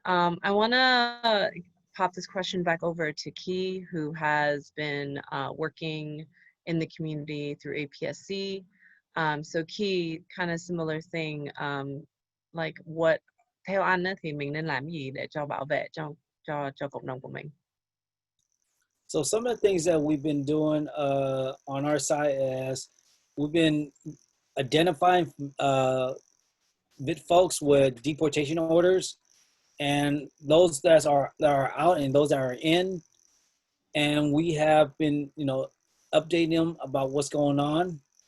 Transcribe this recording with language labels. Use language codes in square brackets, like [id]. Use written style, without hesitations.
[en] I want to pop this question back over to Key, who has been working in the community through APSC. So Key, kind of similar thing, like what [vi] theo anh á, thì mình nên làm gì để cho bảo vệ cho cộng đồng của mình? [en] So some of the things that we've been doing on our side is we've been identifying folks with deportation orders, and those that are out and those that are in, and we have been, updating them about what's going on.